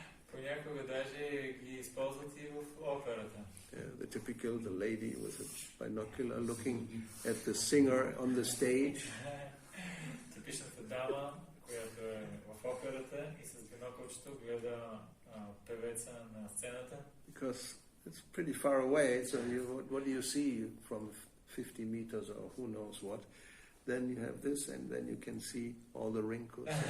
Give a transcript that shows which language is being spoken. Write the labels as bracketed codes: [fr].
[bg] Понякога даже ги използват и в операта. [en] The lady with a binocular looking at the singer on the stage. [bg] Типичната дама, която е в операта и с бинокълчето гледа певеца на сцената. [en] Because it's pretty far away, so what do you see from 50 meters or who knows what? Then you have this, and then you can see all the wrinkles.